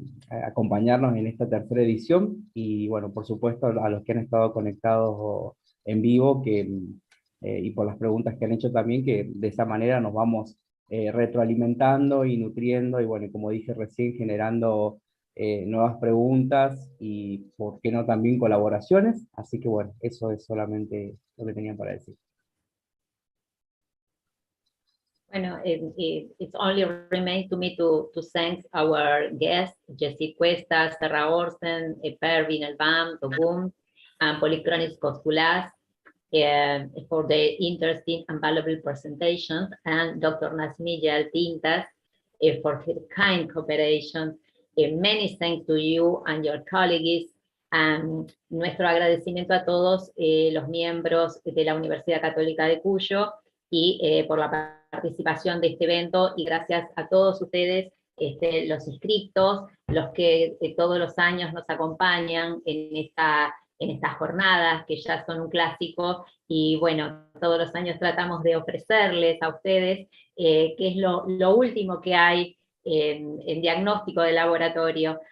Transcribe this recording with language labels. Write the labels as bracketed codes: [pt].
[es] acompañarnos en esta tercera edición, y bueno, por supuesto a los que han estado conectados en vivo, y por las preguntas que han hecho también, que de esa manera nos vamos retroalimentando y nutriendo, y bueno, como dije recién, generando nuevas preguntas, y por qué no también colaboraciones. Así que bueno, eso es solamente lo que tenía para decir. Bueno, [en] it's only remains to me to thank our guests, Jessy Cuesta, Serra Orsen, Pervin Elbam, Togum, and Polychronis Koskulas for the interesting and valuable presentations, and Dr. Nasmilla Tintas for her kind cooperation. Many thanks to you and your colleagues. [es] Nuestro agradecimiento a todos los miembros de la Universidad Católica de Cuyo y por la participación de este evento, y gracias a todos ustedes, los inscriptos, los que todos los años nos acompañan en estas jornadas que ya son un clásico, y bueno, todos los años tratamos de ofrecerles a ustedes qué es lo último que hay en diagnóstico de laboratorio.